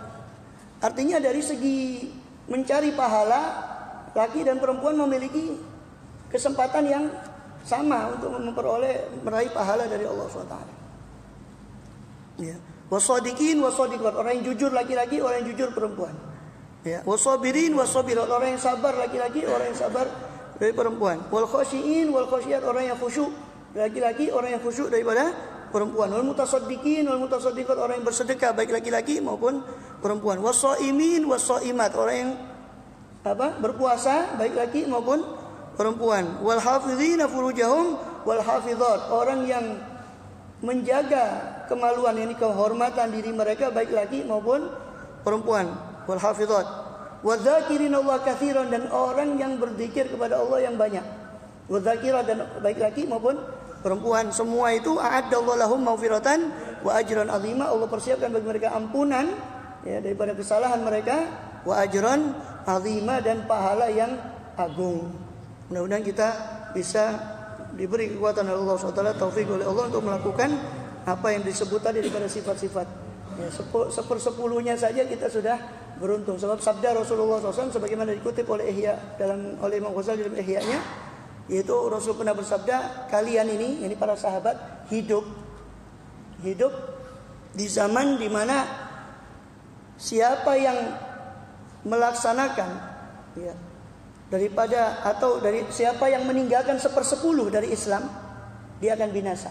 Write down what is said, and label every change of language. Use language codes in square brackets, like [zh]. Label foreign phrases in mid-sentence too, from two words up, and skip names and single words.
[id] Artinya dari segi mencari pahala, laki dan perempuan memiliki kesempatan yang sama untuk meraih pahala dari Allah SWT. Ya. [ar] والصادقين والصادقات, [id] orang yang jujur laki-laki, orang yang jujur perempuan. Ya. [ar] والصابرين والصابرات, [id] orang yang sabar laki-laki, orang yang sabar dari perempuan. [ar] والخاشعين والخاشعات, [id] orang yang khusyuk laki-laki, orang yang khusyuk daripada perempuan. [ar] والمتصدقين والمتصدقات, [id] orang yang bersedekah baik laki-laki maupun perempuan. [ar] والصائمين والصائمات, [id] orang yang berpuasa baik laki maupun perempuan. [ar] والحافظين فروجهم والحافظات, [id] orang yang menjaga kemaluan, ini kehormatan diri mereka baik laki maupun perempuan. [ar] والحافظات. والذاكرين الله كثيرا, [id] dan orang yang berzikir kepada Allah yang banyak. Wadzakirat, dan baik laki maupun perempuan. Semua itu [ar] أعد الله لهم مغفرة وأجرا عظيما, [id] Allah persiapkan bagi mereka ampunan ya daripada kesalahan mereka, [ar] وأجرا عظيما, [id] dan pahala yang agung. Mudah-mudahan kita bisa diberi kekuatan oleh Allah SWT, taufik oleh Allah untuk melakukan apa yang disebut tadi daripada sifat-sifat. Ya, sepersepuluhnya saja kita sudah beruntung. Sebab sabda Rasulullah SAW sebagaimana dikutip oleh oleh Imam Ghazali dalam Ihya-nya, yaitu Rasul pernah bersabda, kalian ini para sahabat hidup di zaman di mana siapa yang melaksanakan ya, daripada atau dari siapa yang meninggalkan 1/10 dari Islam, dia akan binasa.